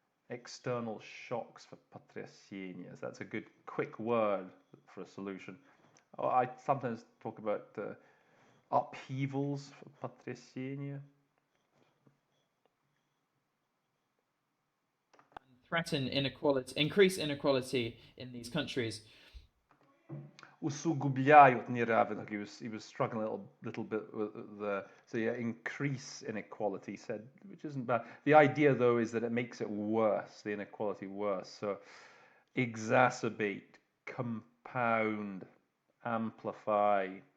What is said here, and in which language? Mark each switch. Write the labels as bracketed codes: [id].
[en] External shocks for [ru] потрясения. [en] That's a good quick word for a solution. I sometimes talk about upheavals for [ru] потрясения. [en] Threaten inequality, increase inequality in these countries. [ru] Усугубляют неравенство. [en] He was struggling a little bit with so yeah, increase inequality, he said, which isn't bad. The idea though is that it makes it worse, the inequality worse. So exacerbate, compound, amplify.